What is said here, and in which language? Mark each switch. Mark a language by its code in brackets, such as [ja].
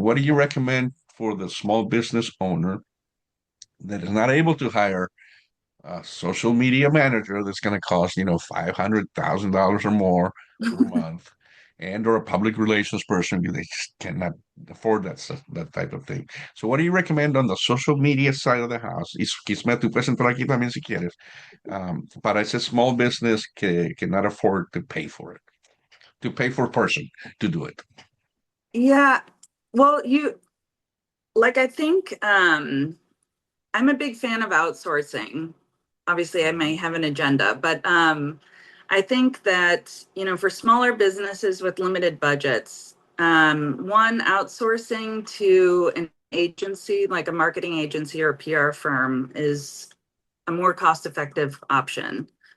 [en] What do you recommend for the small business owner that is not able to hire a social media manager that's going to cost, $500,000 or more per month, and or a public relations person because they just cannot afford that type of thing. So, what do you recommend on the social media side of the house? [es] Y Kismet, tú puedes entrar aquí también si quieres. Para ese [en] small business [es] que [en] cannot afford to pay for it, to pay for a person to do it. Yeah. Well, I think I'm a big fan of outsourcing. Obviously, I may have an agenda, but I think that, for smaller businesses with limited budgets, one, outsourcing to an agency, like a marketing agency or a PR firm, is a more cost-effective option.